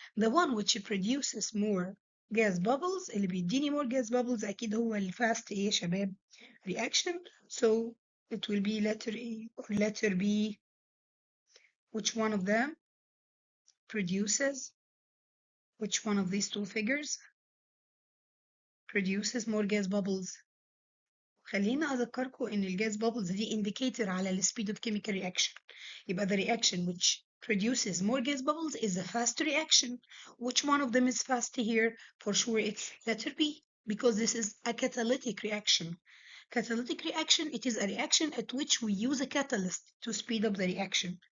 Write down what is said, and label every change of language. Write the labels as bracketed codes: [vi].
[en] The one which produces more gas bubbles [ar] اللي بيديني [en] more gas bubbles أكيد هو ال fast [ar] إيه يا شباب [en] reaction. So it will be letter A or letter B. Which one of them produces? Which one of these two figures produces more gas bubbles? [ar] خلينا أذكركم إن الجاز bubbles دي indicator على ال [en] speed of chemical reaction. يبقى the reaction which produces more gas bubbles is a fast reaction. Which one of them is fast here? For sure it's letter B because this is a catalytic reaction. Catalytic reaction, it is a reaction at which we use a catalyst to speed up the reaction.